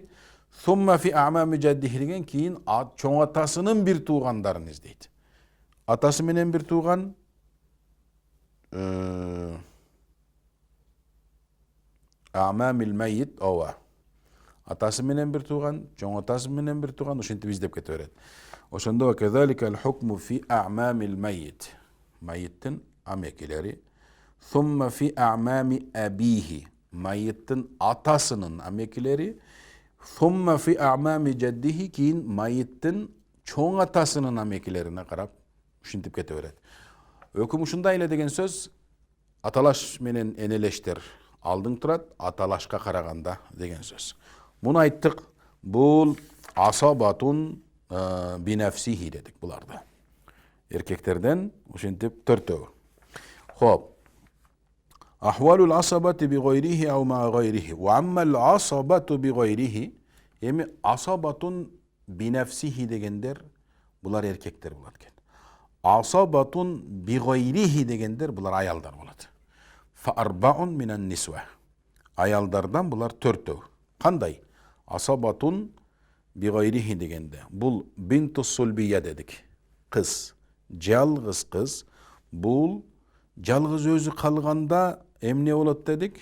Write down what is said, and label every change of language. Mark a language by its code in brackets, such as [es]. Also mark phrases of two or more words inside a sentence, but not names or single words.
[ar] ثم في أعمام جده [ky] деген кийин чоң атасынын бир туугандарын издейт. Атасы менен бир тууган [ar] أعمام الميت [ky] ова. Атасы менен бир тууган, чоң атасы менен бир тууган, ошентип издеп кете берет. [ar] Ошондо كذلك الحكم في أعمام الميت. [ky] Майиттин амекилери. [ar] ثم في أعمام أبيه. [ky] Майиттин атасынын амекилери. [ar] ثم في أعمام جده, [ky] кийин майиттин чоң атасынын амекилерине карап ушинтип кете берет. Өкүм ушундай эле деген сөз, аталаш менен энелештер алдың турат, аталашка караганда деген сөз. Муну айттык, бул [ar] عصبة بنفسه [ky] дедик буларды. Эркектерден ушинтип төртөө. [ar] Хоп. أحوال العصبة بغيره أو مع غيره. وأما العصبة بغيره. [ky] Эми [ar] عصبة بنفسه [ky] дегендер булар эркектер болот экен. [ar] عصبة بغيره [ky] дегендер булар аялдар болот. [ar] فأربع من النساء. [ky] Аялдардан булар төртөө. Кандай? [ar] عصبة بغيره [ky] дегенде бул [ar] بنت صلبية [ky] дедик. Кыз, жалгыз кыз. Бул жалгыз өзү калганда эмне болот дедик?